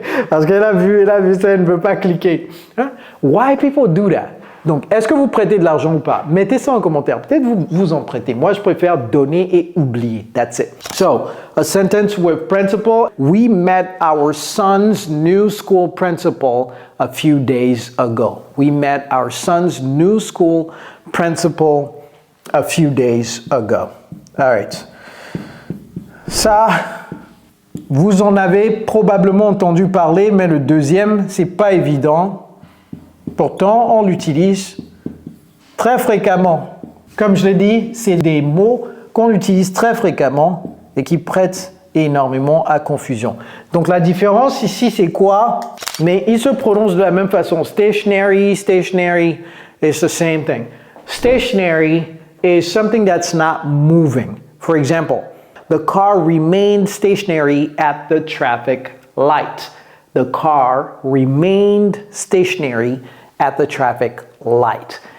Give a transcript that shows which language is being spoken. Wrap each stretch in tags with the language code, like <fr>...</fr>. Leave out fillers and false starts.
<fr>Parce qu'elle a vu ça, elle ne veut pas cliquer. Hein?</fr> <en>Why people do that?</en> <fr>Donc, est-ce que vous prêtez de l'argent ou pas? Mettez ça en commentaire. Peut-être vous en prêtez. Moi, je préfère donner et oublier.</fr> <en>That's it. So, a sentence with principle. We met our son's new school principal a few days ago. We met our son's new school principal a few days ago. All right.</en> <fr>Ça, vous en avez probablement entendu parler, mais le deuxième, c'est pas évident. Pourtant, on l'utilise très fréquemment. Comme je l'ai dit, c'est des mots qu'on utilise très fréquemment et qui prêtent énormément à confusion. Donc la différence ici, c'est quoi? Mais ils se prononcent de la même façon.</fr> <en>Stationary, it's the same thing. Stationary is something that's not moving. For example, the car remained stationary at the traffic light. The car remained stationary at the traffic light.</en>